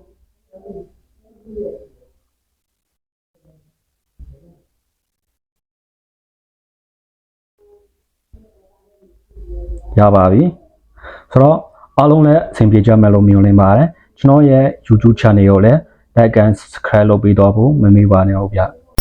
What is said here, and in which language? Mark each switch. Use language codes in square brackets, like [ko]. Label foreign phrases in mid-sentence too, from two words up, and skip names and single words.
[my] ရပါပြီဆိုတော့အားလုံးလည်းအဆင်ပြေကြမယ်လို့မျှော်လင့်ပါတယ်ကျွန်တော်ရဲ့ YouTube channel ကိုလည်း [en] like and subscribe [my] လုပ်ပေးတော့ဖို့မမေ့ပါနဲ့ဟုတ်ဗျ